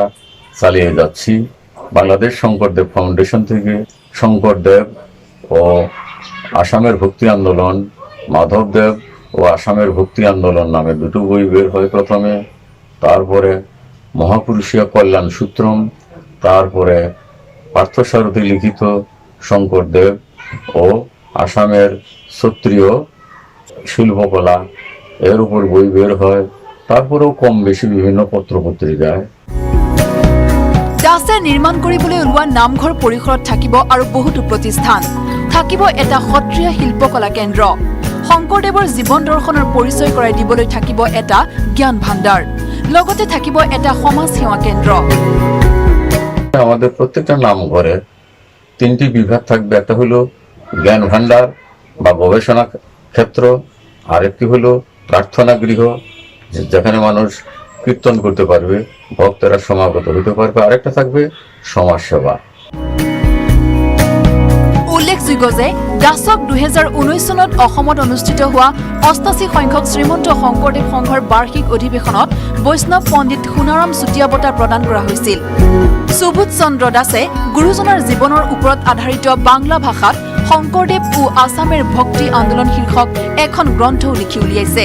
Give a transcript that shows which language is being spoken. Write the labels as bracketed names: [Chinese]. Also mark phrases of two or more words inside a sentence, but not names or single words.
[Bangla] চালিয়ে যাচ্ছি বাংলাদেশ শংকরদেব ফাউন্ডেশন থেকে শংকরদেব ও আসামের ভক্তি আন্দোলন মাধবদেব ও আসামের ভক্তি আন্দোলন নামে দুটো বই বের হয় প্রথমে তারপরে মহাপুরুষীয় কল্যাণ সূত্রম তারপরে পার্থসারথী লিখিত শংকরদেব ও আসামের ক্ষত্রিয় শিল্পকলা এর উপর বই বের হয় তারপরেও কম বেশি বিভিন্ন পত্রপত্রিকায় [Assamese] দাসে নিৰ্মাণ কৰিবলৈ ওলোৱা নামঘৰ পৰিসৰত থাকিব আৰু বহুতো প্ৰতিষ্ঠান থাকিব এটা সত্ৰীয়া শিল্পকলা কেন্দ্ৰ শংকৰদেৱৰ জীৱন দৰ্শনৰ পৰিচয় কৰাই দিবলৈ থাকিব এটা জ্ঞান ভাণ্ডাৰ লগতে থাকিব এটা সমাজ সেৱা কেন্দ্ৰ [Bangla] আমাদের প্রত্যেকটা নামঘরে তিনটি বিভাগ থাকবে একটা হলো জ্ঞান ভাণ্ডার বা গবেষণা ক্ষেত্র আরেকটি হলো প্রার্থনা গৃহ যেখানে মানুষ কীর্তন করতে পারবে, ভক্তরা সমাগত হতে পারবে। আরেকটা থাকবে সমাজসেবা। [Assamese] উল্লেখযোগ্য যে দাসক 2019 চনত অসমত অনুষ্ঠিত হোৱা 88 সংখ্যক শ্ৰীমন্ত শংকৰদেৱ সংঘৰ বাৰ্ষিক অধিৱেশনত বৈষ্ণৱ পণ্ডিত সোণাৰাম চুতীয়া বঁটা প্ৰদান কৰা হৈছিল। সুবোধ চন্দ্ৰ দাসে গুৰুজনাৰ জীৱনৰ ওপৰত আধাৰিত বাংলা ভাষাত শংকৰদেৱ ও আছামেৰ ভক্তি আন্দোলন শীৰ্ষক এখন গ্ৰন্থও লিখি উলিয়াইছে।